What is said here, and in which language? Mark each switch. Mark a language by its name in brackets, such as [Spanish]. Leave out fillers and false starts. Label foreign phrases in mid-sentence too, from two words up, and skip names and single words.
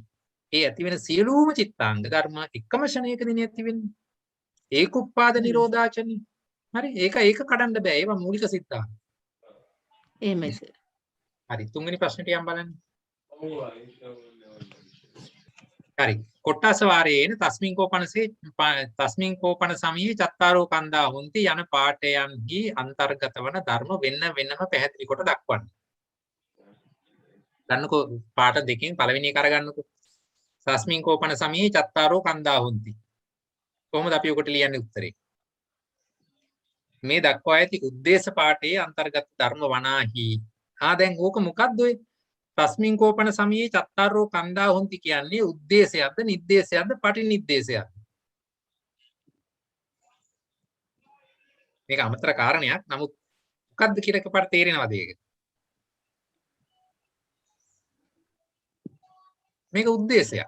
[Sinhala] ඒ ඇති වෙන සියලුම චිත්තාංග ධර්ම එකම ක්ෂණයකදී ඇති වෙන්නේ. ඒක උප්පාද නිරෝධාචනි. හරි? ඒක කඩන්න බෑ. ඒවා මූලික සිද්ධාන්ත. එහෙමයි සර්. හරි. තුන්වෙනි ප්‍රශ්නෙට යම් බලන්න. හරි. කොට්ටාස වාරයේන [Pali] තස්මින් කෝපන සමයේ චත්තාරෝ කන්දා හොಂತಿ [Sinhala] යන පාඨයන්හි අන්තර්ගත වන ධර්ම වෙනම පැහැදිලි කොට දක්වන්න. ගන්නකෝ පාඨ දෙකෙන් පළවෙනි එක අරගන්නකෝ. [Pali] තස්මින් කෝපන සමයේ චත්තාරෝ කන්දා හොಂತಿ. [Sinhala] කොහොමද අපි ඔකට ලියන්නේ උත්තරේ? මේ දක්වා ඇති උද්දේශ පාඨයේ අන්තර්ගත ධර්ම වනාහි. දැන් ඕක මොකක්ද ඔය? [Pali] තස්මින් කෝපන සමයේ චත්තාරෝ කන්දා හොಂತಿ [Sinhala] කියන්නේ උද්දේශයක්ද නිද්දේශයක්ද පටිනිද්දේශයක්ද? මේක අමතර කාරණයක්. නමුත් මොකක්ද කියලා එකපාරට තේරෙනවද ඒක? මේක උද්දේශයක්.